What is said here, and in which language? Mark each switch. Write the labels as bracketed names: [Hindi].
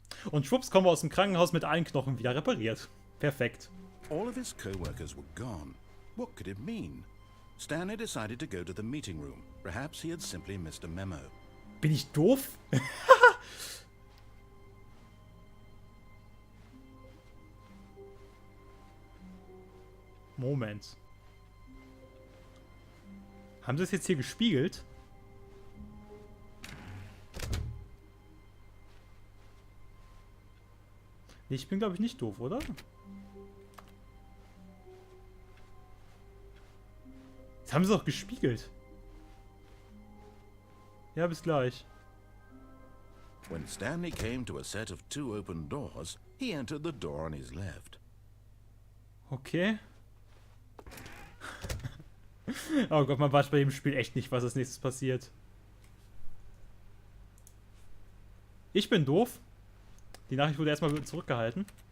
[German] Und schwupps kommen wir aus dem Krankenhaus mit allen Knochen wieder repariert. Perfekt. [English] All of his co-workers were gone. What could it mean? Stanley decided to go to the meeting room. Perhaps he had simply missed a memo. [German] Bin ich doof? Moment. Haben sie es jetzt hier gespiegelt? Nee, ich bin, glaube ich, nicht doof, oder? Jetzt haben sie doch gespiegelt. Ja, bis gleich. [English] When Stanley came to a set of 2 open doors, he entered the door on his left. [German] Okay. Oh Gott, man weiß bei dem Spiel echt nicht, was als nächstes passiert. Ich bin doof. Die Nachricht wurde erstmal zurückgehalten.